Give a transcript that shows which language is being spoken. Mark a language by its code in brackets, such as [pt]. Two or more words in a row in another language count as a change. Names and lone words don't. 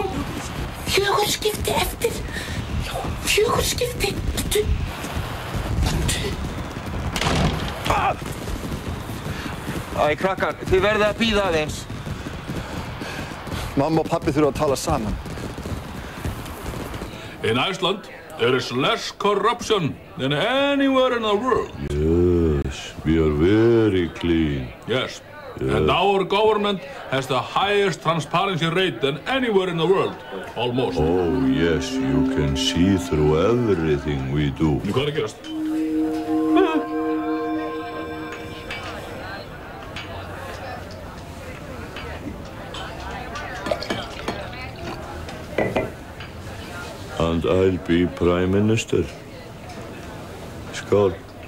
[is] 4 skipti eftir. 4 skipti. Æ, krakkar, þið verðið að bíða aðeins. Mamma og pabbi þurfa að tala saman. [en] In Iceland, there is less corruption than anywhere in the world. Yes, we are very clean. Yes. And our government has the highest transparency rate than anywhere in the world, almost. Oh, yes, you can see through everything we do. [is] Hvað að gerast? [en] And I'll be Prime Minister. Skål.